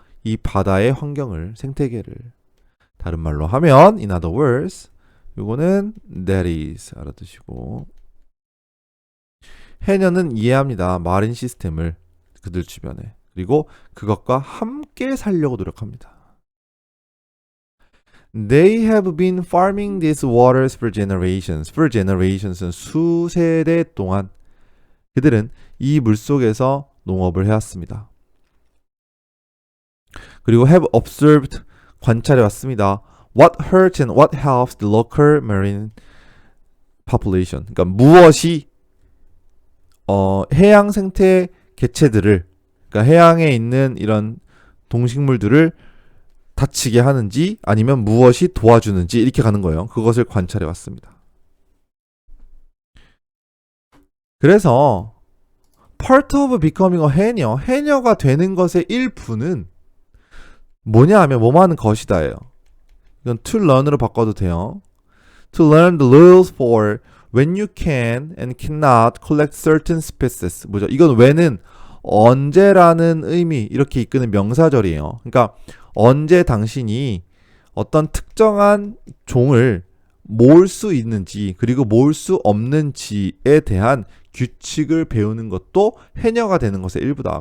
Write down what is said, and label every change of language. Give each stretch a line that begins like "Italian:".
Korean: 이 바다의 환경을, 생태계를. 다른 말로 하면
English: in other words
Korean: 요거는 that is 알아두시고 해녀는 이해합니다. 마린 시스템을 그들 주변에. 그리고 그것과 함께 살려고 노력합니다.
English: They have been farming these waters for generations.
Korean: For generations은 수세대 동안 그들은 이 물속에서 농업을 해왔습니다. 그리고
English: have observed
Korean: 관찰해 왔습니다.
English: What hurts and what helps the local marine population.
Korean: 그러니까 무엇이 해양 생태 개체들을, 그러니까 해양에 있는 이런 동식물들을 다치게 하는지 아니면 무엇이 도와주는지 이렇게 가는 거예요. 그것을 관찰해 왔습니다. 그래서
English: part of becoming a
Korean: 해녀, 해녀가 되는 것의 일부는 뭐냐 하면 뭐뭐 하는 것이다예요. 이건 to learn으로 바꿔도 돼요.
English: To learn the rules for when you can and cannot collect certain species.
Korean: 뭐죠? 이건 when은 언제라는 의미 이렇게 이끄는 명사절이에요. 그러니까 언제 당신이 어떤 특정한 종을 모을 수 있는지 그리고 모을 수 없는지에 대한 규칙을 배우는 것도 해녀가 되는 것의 일부다.